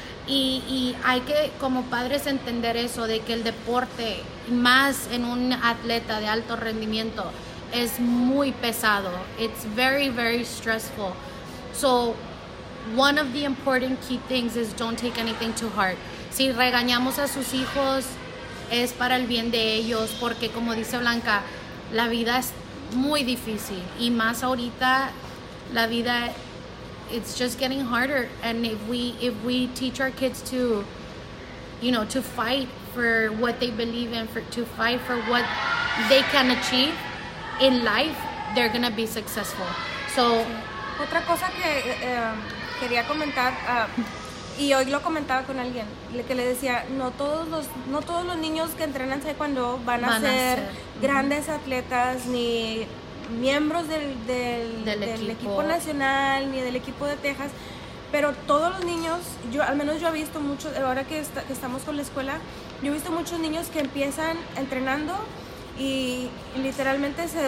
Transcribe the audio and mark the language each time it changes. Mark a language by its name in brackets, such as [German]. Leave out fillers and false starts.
[Spanish] Y hay que como padres entender eso, de que el deporte, más en un atleta de alto rendimiento, es muy pesado. [English] It's very, very stressful. So, one of the important key things is don't take anything to heart. [Spanish] Si regañamos a sus hijos, es para el bien de ellos, porque como dice Blanca, la vida es muy difícil. Y más ahorita, la vida, [English] it's just getting harder. And if we teach our kids to, to fight for what they believe in, to fight for what they can achieve in life, they're gonna be successful. So, [Spanish] Otra cosa que quería comentar, y hoy lo comentaba con alguien, que le decía, no todos los niños que entrenan taekwondo van a ser grandes atletas, ni miembros del equipo nacional, ni del equipo de Texas, pero todos los niños, al menos yo he visto muchos, ahora que estamos con la escuela, yo he visto muchos niños que empiezan entrenando y literalmente